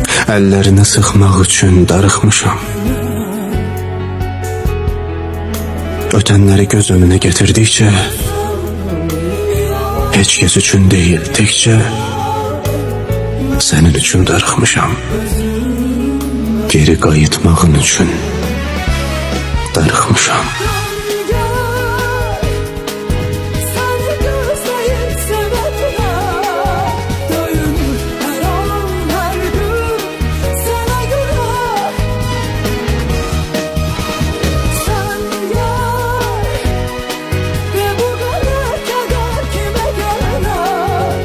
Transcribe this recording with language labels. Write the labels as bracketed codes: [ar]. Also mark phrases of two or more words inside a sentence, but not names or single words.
[az] əllərini sıxmaq üçün darıxmışam. Ötənləri göz önünə getirdikcə, heç kəs üçün deyil, təkcə sənin üçün darıxmışam. Geri qayıtmağın üçün darıxmışam. [tr] seni gözleyip sevenler. Dönür her an her gün sana göre. Sen gel ve bu kadar keder kime gelir.